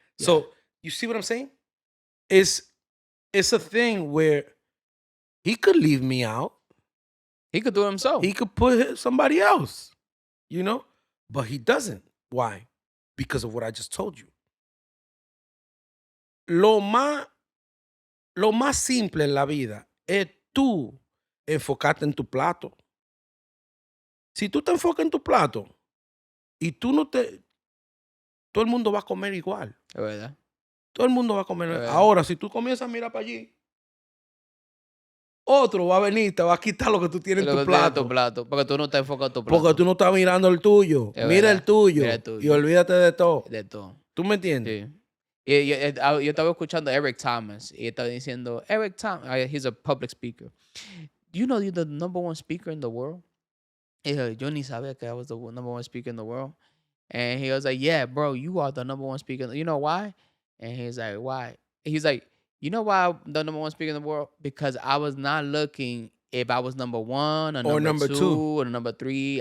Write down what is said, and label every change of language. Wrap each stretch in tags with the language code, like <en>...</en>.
<en>So, you see what I'm saying? It's a thing where he could leave me out. He could do it himself. He could put somebody else, but he doesn't. Why? Because of what I just told you.</en> <es>Lo más simple en la vida es tú enfocarte en tu plato. Si tú te enfocas en tu plato y tú no te... Todo el mundo va a comer igual. Es verdad. Todo el mundo va a comer. Ahora, si tú comienzas a mirar para allí, otro va a venir y te va a quitar lo que tú tienes en tu plato. Porque tú no te enfocas en tu plato. Porque tú no estás mirando el tuyo. Mira el tuyo. Y olvídate de todo. De todo. ¿Tú me entiendes? Sí. Yo estaba escuchando a Eric Thomas y estaba diciendo, Eric Thomas,</es> <en>he's a public speaker. You know you're the number 1 speaker in the world?</en> <es>Y yo ni sabía que</es> <en>I was the number 1 speaker in the world. And he was like, yeah, bro, you are the number 1 speaker. You know why? And he's like, why? He's like, you know why I'm the number 1 speaker in the world? Because I was not looking if I was number 1 or number 2 or number 3.</en>